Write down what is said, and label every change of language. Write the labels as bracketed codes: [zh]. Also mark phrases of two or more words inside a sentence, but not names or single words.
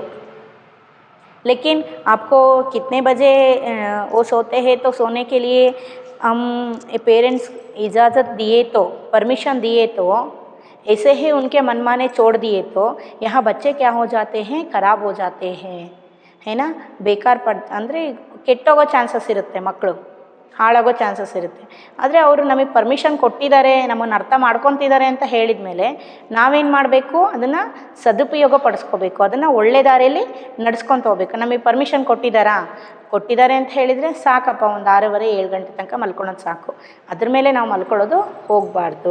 [hi] लेकिन आपको कितने बजे वो सोते हैं, तो सोने के लिए हम पेरेंट्स इजाज़त दिए तो, परमिशन दिए तो, ऐसे ही उनके मनमाने छोड़ दिए तो यहाँ बच्चे क्या हो जाते हैं, ख़राब हो जाते हैं, है ना। [kn] ಬೇಕಾರ ಅಂದರೆ ಕೆಟ್ಟೋಗೋ ಚಾನ್ಸಸ್ ಇರುತ್ತೆ, ಮಕ್ಕಳು ಹಾಳಾಗೋ ಚಾನ್ಸಸ್ ಇರುತ್ತೆ। ಆದರೆ ಅವರು ನಮಗೆ ಪರ್ಮಿಷನ್ ಕೊಟ್ಟಿದ್ದಾರೆ, ನಮ್ಮನ್ನು ಅರ್ಥ ಮಾಡ್ಕೊತಿದ್ದಾರೆ ಅಂತ ಹೇಳಿದ ಮೇಲೆ ನಾವೇನು ಮಾಡಬೇಕು, ಅದನ್ನು ಸದುಪಯೋಗ ಪಡಿಸ್ಕೋಬೇಕು, ಅದನ್ನು ಒಳ್ಳೆ ದಾರಿಯಲ್ಲಿ ನಡೆಸ್ಕೊತ ಹೋಗ್ಬೇಕು। ನಮಗೆ ಪರ್ಮಿಷನ್ ಕೊಟ್ಟಿದ್ದಾರೆ ಅಂತ ಹೇಳಿದರೆ ಸಾಕಪ್ಪ, ಒಂದು 6:30 7 ಗಂಟೆ ತನಕ ಮಲ್ಕೊಳ್ಳೋದು ಸಾಕು, ಅದ್ರ ಮೇಲೆ ನಾವು ಮಲ್ಕೊಳ್ಳೋದು ಹೋಗಬಾರ್ದು।